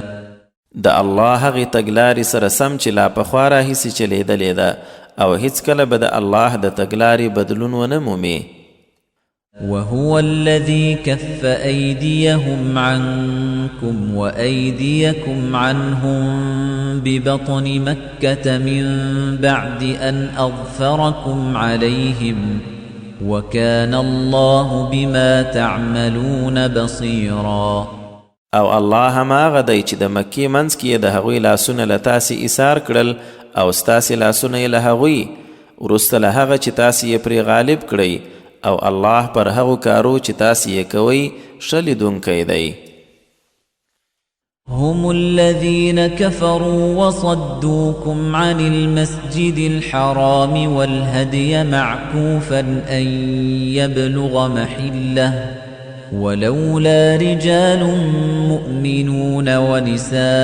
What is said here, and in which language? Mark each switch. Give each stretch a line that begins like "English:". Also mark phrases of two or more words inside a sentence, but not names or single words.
Pashto: د الله هغې تګلارې سره سم چې لا پخوا راهیسې چلیدلې ده، او هیڅکله به د الله د تګلارې بدلون ونه مومي.
Arabic: وهو الذي كف أيديهم عنكم وأيديكم عنهم ببطن مكة من بعد أن أظفركم عليهم وكان الله بما تعملون بصيرا.
Pashto: او الله هماغه دی چې د مکې منځ کې د هغوی لاسونه له تاسې ایثار کړل او ستاسې لاسونه یې له هغوی وروسته له هغه چې تاسې یې پرې غالب کړئ او الله پر هغو کارو چې تاسې یې کوئ ښه لیدونکی دی.
Arabic: هم الذين كفروا وصدوكم عن المسجد الحرام والهدي معكوفا أن يبلغ محله ولولا رجال مؤمنون ونساء